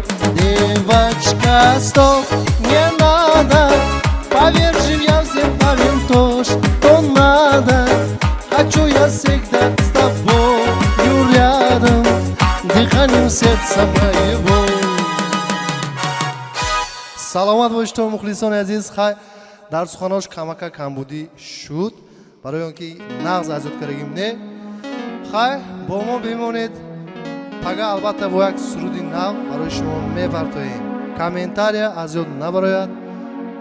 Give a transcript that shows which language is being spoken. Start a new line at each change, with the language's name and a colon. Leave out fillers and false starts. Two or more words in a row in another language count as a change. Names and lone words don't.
Russian: Девочка, стоп, не надо, поверь, я всем парень, то, что надо. Хочу я всегда с тобою рядом, дыханием сердца моего.
Tajik: саломат бошед то мухлисони азиз. хай дар суханош камака камбудӣ шуд барои он ки нағз азодкарагим не. хай бо мо бимонед. пага албатта бо як суруди нав барои шумо мепартоем. комментария аз ёд набарояд.